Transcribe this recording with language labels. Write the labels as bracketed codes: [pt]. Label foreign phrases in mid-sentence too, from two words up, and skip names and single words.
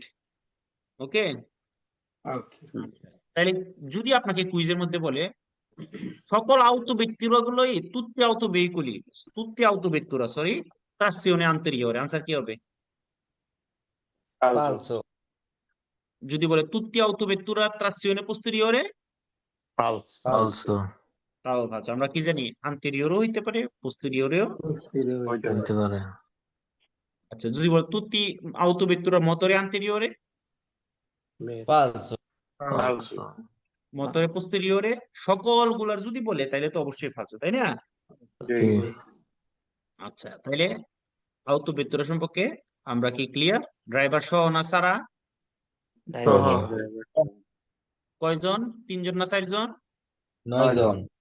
[bn] ওকে, তাহলে যদি আপনাকে কুইজের মধ্যে বলে সকল autovettura গুলোই [it] tutti autovettura, [bn] sorry, [it] trazione anteriore, [bn] আনসার কি হবে? falso, falso, যদি বলে [it] tutti autovettura trazione posteriore, [bn] falso, falso, তাও ভালো। আমরা কি জানি anteriore হইতে পারে, posteriore। হইতে হইতে পারে আচ্ছা, যদি বলে [it] tutti autovettura motore anteriore, [bn] falso, falso, [it] motore posteriore, [bn] সকলগুলার যদি বলে তাহলে তো অবশ্যই ফালসো, তাই না? জি, আচ্ছা, তাহলে autovettura সম্পর্কে আমরা কি ক্লিয়ার? ড্রাইভার সহ না ছাড়া? ড্রাইভার সহ। কয়জন? 3 জন না 4 জন? 9 জন,